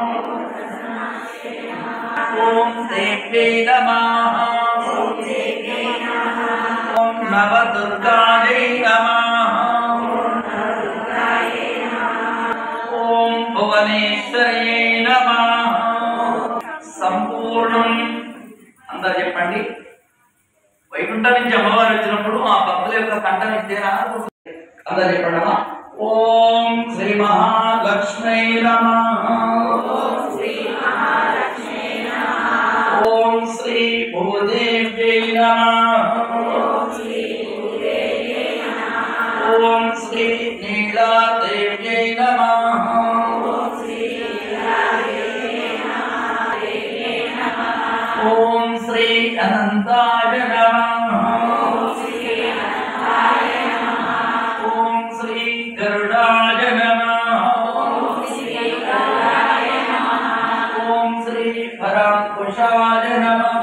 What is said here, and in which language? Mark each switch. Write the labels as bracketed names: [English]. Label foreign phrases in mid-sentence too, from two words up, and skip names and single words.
[Sanskrit] ओम देव्यै नमः। ओम नवदुर्गायै नमः। ओम भुवनेश्वर्यै नमः। [Telugu] సంపూర్ణం అందరూ చెప్పండి. వైకుంఠం నుంచి అమ్మవారు వచ్చినప్పుడు ఆ భక్తుల యొక్క కంఠం ఇచ్చేనా అందరూ చెప్పండి. [Sanskrit] ఓం శ్రీ మహాలక్ష్మీ నమః. ఓం శ్రీ భూదేవ్యై నమః. ఓం శ్రీ నీలాదేవ్యై నమః. ओम श्री अनंताय नमः। ओम श्री गरुडाय नमः। ओम श्री परांकुशाय नमः।